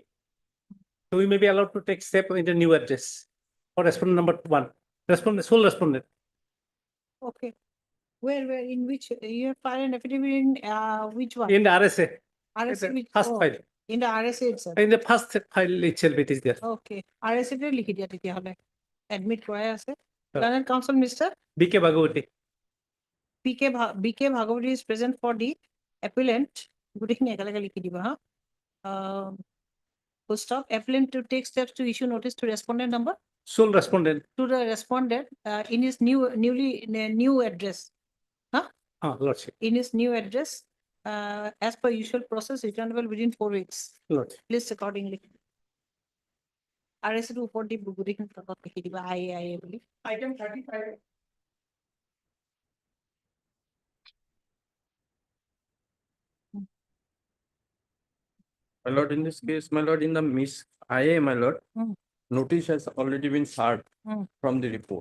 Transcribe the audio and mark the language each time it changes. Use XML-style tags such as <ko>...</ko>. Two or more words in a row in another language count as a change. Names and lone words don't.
<en>So we may be allowed to take step in the new address for respondent number 1. Sole respondent. Okay. Where, in which, you have filed an affidavit in, which one? In the RSA. RSA, which, First oh, file. in the RSA itself. In the first file itself, it is there.</en> <as>Okay. RSA তে লিখি দিয়া তেতিয়াহলে। Admit কৰাই আছে।</as> <en>Sure. Learned counsel, Mr. BK Bhagavati. BK Bhagavati is present for the appellant.</en> <as>গোটেইখিনি একেলগে লিখি দিবা হা।</as> <en>Full stop. Appellant to take steps to issue notice to respondent number Sole respondent. to the respondent in his new address. Lordship. In his new address, as per usual process, returnable within 4 weeks. Lordship. List accordingly.</en> <as>RSA to উপর দি গোটেইখিনি তলত লিখি দিবা IA বুলি।</as> <en>Item 35. My lord, in this case, my lord, in the Miss IA, my lord, notice has already been served from the report.</en>